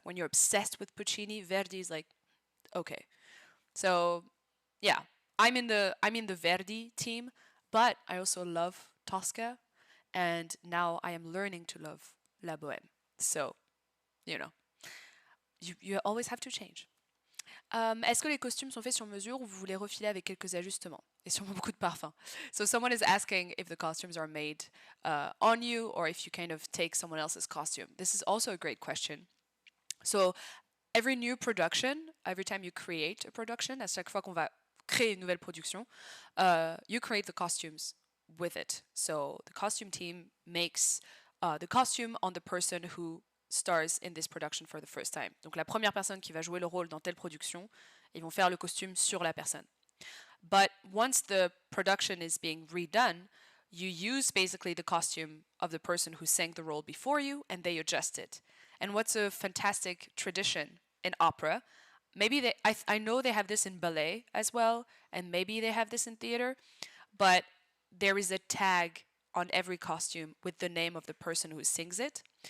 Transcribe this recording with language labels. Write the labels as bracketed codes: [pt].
[en] When you're obsessed with Puccini, Verdi is like, okay. So yeah, I'm in the Verdi team, but I also love Tosca, and now I am learning to love La Bohème. So, you know, you always have to change. [fr] Est-ce que les costumes sont faits sur mesure ou vous voulez refiler avec quelques ajustements? Et sûrement beaucoup de parfum. [en] So someone is asking if the costumes are made on you or if you kind of take someone else's costume. This is also a great question. So every new production, every time you create a production, [fr] à chaque fois qu'on va créer une nouvelle production, [en] you create the costumes with it. So the costume team makes the costume on the person who stars in this production for the first time. [fr] Donc la première personne qui va jouer le rôle dans telle production, ils vont faire le costume sur la personne. [en] But once the production is being redone, you use basically the costume of the person who sang the role before you and they adjust it. And what's a fantastic tradition in opera, maybe I know they have this in ballet as well, and maybe they have this in theater, but there is a tag on every costume with the name of the person who sings it.